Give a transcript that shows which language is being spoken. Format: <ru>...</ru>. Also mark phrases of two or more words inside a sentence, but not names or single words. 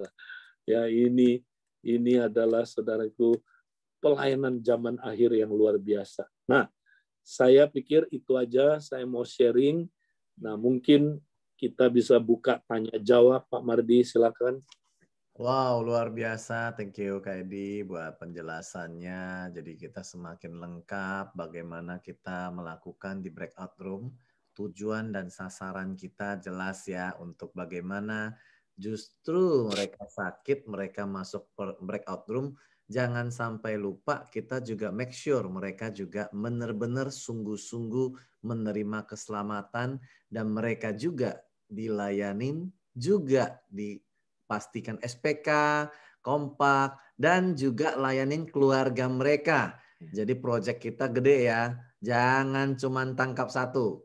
<id>Ya, ini adalah, saudaraku, pelayanan zaman akhir yang luar biasa. Nah, saya pikir itu aja saya mau sharing. Nah, mungkin kita bisa buka tanya jawab, Pak Mardi, silakan. Wow, luar biasa.</id> <en>Thank you</en> <id>Kak Edi buat penjelasannya. Jadi kita semakin lengkap bagaimana kita melakukan di</id> <en>breakout room.</en> <id>Tujuan dan sasaran kita jelas ya untuk bagaimana justru mereka sakit, mereka masuk</id> <en>breakout room.</en> <id>Jangan sampai lupa kita juga</id> <en>make sure</en> <id>mereka juga benar-benar sungguh-sungguh menerima keselamatan dan mereka juga dilayanin, juga pastikan SPK, kompak, dan juga layanin keluarga mereka. Jadi proyek kita gede ya. Jangan cuma tangkap satu.</id>